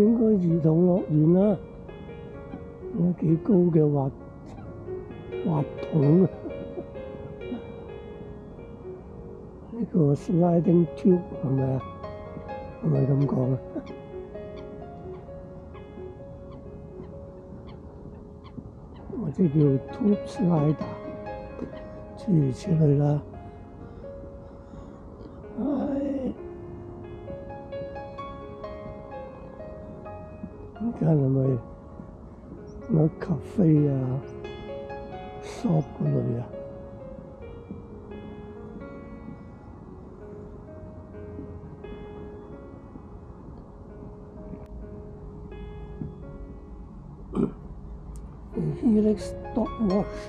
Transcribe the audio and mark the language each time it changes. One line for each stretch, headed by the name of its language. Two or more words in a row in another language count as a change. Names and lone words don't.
Cantonese: 兒童樂園啦，有幾高嘅滑筒啊！呢個 sliding tube 係咪啊？係咪咁講啊？或者叫
English: tube slider，
Cantonese: 諸如此類啦。而家係咪有咖啡啊、shop 嗰類啊？Helix Stopwatch